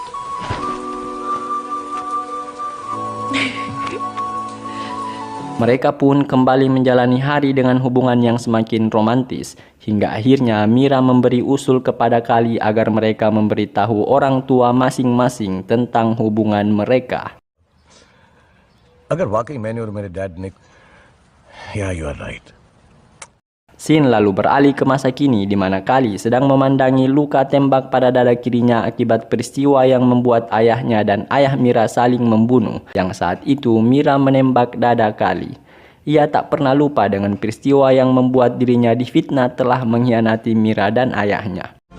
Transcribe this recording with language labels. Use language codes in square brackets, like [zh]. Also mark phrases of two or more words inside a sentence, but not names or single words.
[id] Mereka pun kembali menjalani hari dengan hubungan yang semakin romantis. Hingga akhirnya Mira memberi usul kepada Kali agar mereka memberitahu orang tua masing-masing tentang hubungan mereka. [hi] अगर वाकई मैंने और मेरे डैड ने [en] Yeah, you are right. [id] Scene lalu beralih ke masa kini di mana Kali sedang memandangi luka tembak pada dada kirinya akibat peristiwa yang membuat ayahnya dan ayah Mira saling membunuh. Yang saat itu Mira menembak dada Kali. Ia tak pernah lupa dengan peristiwa yang membuat dirinya difitnah telah mengkhianati Mira dan ayahnya.